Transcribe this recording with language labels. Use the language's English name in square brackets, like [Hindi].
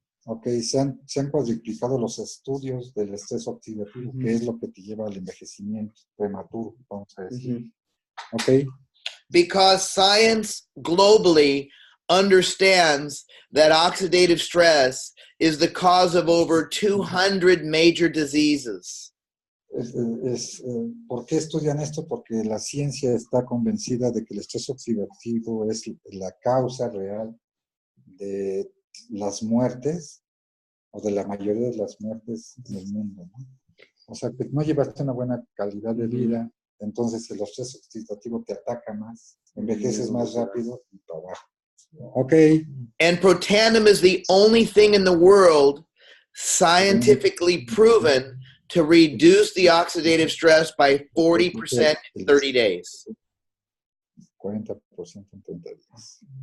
[Spanish] Ok, se han cuadriplicado los estudios del estrés oxidativo, que es lo que te lleva al envejecimiento prematuro, vamos a decir. Ok. [English] Because science globally understands that oxidative stress is the cause of over 200 major diseases. [Spanish] ¿Por qué estudian esto? Porque la ciencia está convencida de que el estrés oxidativo es la causa real de las muertes o de la mayoría de las muertes en el mundo, ¿no? O sea, que no llevaste una buena calidad de vida, entonces el estrés oxidativo te ataca más, envejeces más rápido y para abajo. Ok. [English] And protandim is the only thing in the world scientifically proven to reduce the oxidative stress by 40% in 30 days. [Spanish] 40% en 30 días.